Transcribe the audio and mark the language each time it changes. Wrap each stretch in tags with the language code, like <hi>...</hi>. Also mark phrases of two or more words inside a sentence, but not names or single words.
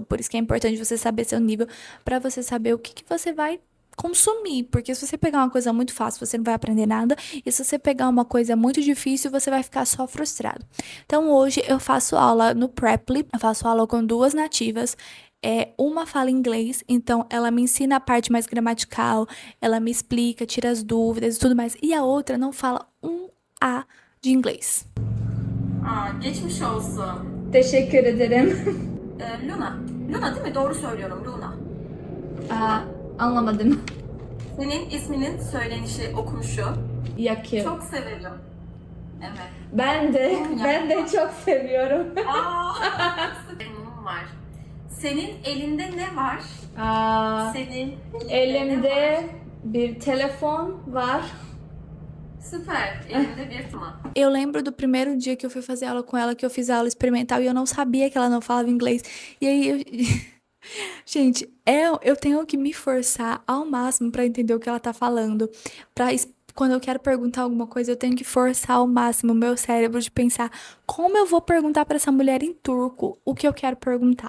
<pt>Por isso que é importante você saber seu nível para você saber o que você vai consumir, porque se você pegar uma coisa muito fácil, você não vai aprender nada, e se você pegar uma coisa muito difícil, você vai ficar só frustrado. Então hoje eu faço aula no Preply, eu faço aula com duas nativas. Uma fala inglês, então ela me ensina a parte mais gramatical, ela me explica, tira as dúvidas e tudo mais, e a outra não fala um A de inglês.</pt> <tr>Geçmiş olsun. Teşekkür ederim. Luna. Luna değil mi? Doğru söylüyorum Luna. Anlamadım. Senin isminin söylenişi, okunuşu. Yakıyor. Çok severim. Evet. Ben de çok seviyorum. Benim var. Senin elinde ne var? Senin Elimde ne var? bir telefon var. Süper. Elinde bir tuma.</tr> <pt>Eu lembro do primeiro dia que eu fui fazer aula com ela, que eu fiz a aula experimental e eu não sabia que ela não falava inglês. E aí Gente, eu tenho que me forçar ao máximo pra entender o que ela tá falando. Quando eu quero perguntar alguma coisa, eu tenho que forçar ao máximo o meu cérebro de pensar como eu vou perguntar pra essa mulher em turco o que eu quero perguntar.</pt>